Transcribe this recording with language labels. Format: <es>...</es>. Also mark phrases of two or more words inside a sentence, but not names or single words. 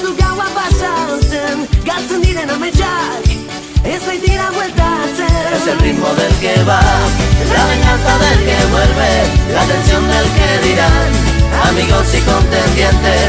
<eu>du gaua pasatzen, galtzen diren ametsak, ez baitira bueltatzen.</eu> <es>Es el ritmo del que va, la venganza del que vuelve, la atención del que dirán amigos y contendientes.</es>